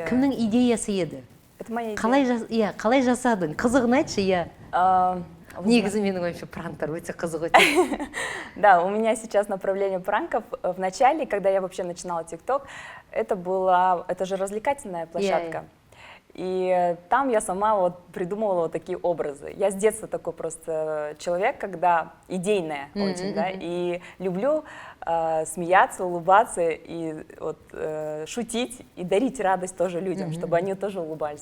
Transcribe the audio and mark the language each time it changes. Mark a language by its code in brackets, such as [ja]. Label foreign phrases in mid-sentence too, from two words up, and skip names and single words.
[kk] Кімнің идеясы еді? [ru] Это моя идея. [kk] Қалай жасадың? Қызығын айтшы, иә. Негізі менің ойымша пранктар өте қызық өте. [ru] Да, у меня сейчас направление пранков. В начале, когда я вообще начинала ТикТок, это же развлекательная площадка. И там я сама вот придумывала вот такие образы. Я с детства такой просто человек, когда идейная очень, да, и люблю смеяться, улыбаться и вот, шутить и дарить радость тоже людям, чтобы они тоже улыбались.